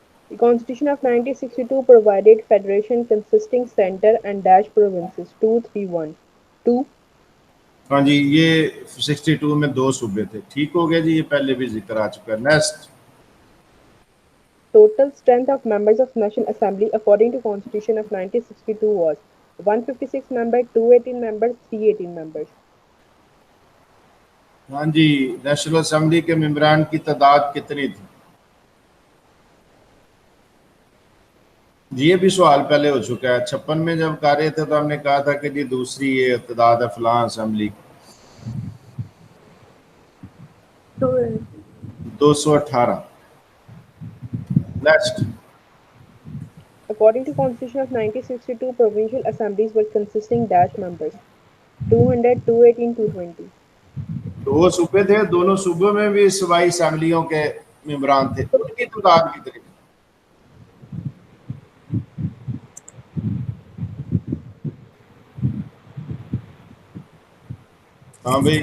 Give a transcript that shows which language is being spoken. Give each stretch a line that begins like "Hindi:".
English: The Constitution of 1962 provided federation consisting center and dash provinces. 231. 2.
Urdu: ہاں جی, یہ 62 میں 2 صوبے تھے. ٹھیک ہو گیا جی, یہ پہلے بھی ذکر آ چکا ہے. Next.
English: Total strength of members of National Assembly according to Constitution of 1962 was 156 members, 218 members, 318 members.
Urdu: ہاں جی, نیشنل اسمبلی کے ممبران کی تعداد کتنی تھی؟ یہ بھی سوال پہلے ہو چکا ہے. 56 میں جب کر رہے تھے تو ہم نے کہا تھا کہ جی دوسری یہ تعداد ہے فلاں اسمبلی کی. 218. Next.
English: According to Constitution of 1962, provincial assemblies were consisting dash members. 200, 218, 220.
Urdu: 2 صوبے تھے, دونوں صوبوں میں بھی صوبائی اسمبلیوں کے ممبران تھے. ان کی تعداد کتنی تھی؟ ہاں بھائی.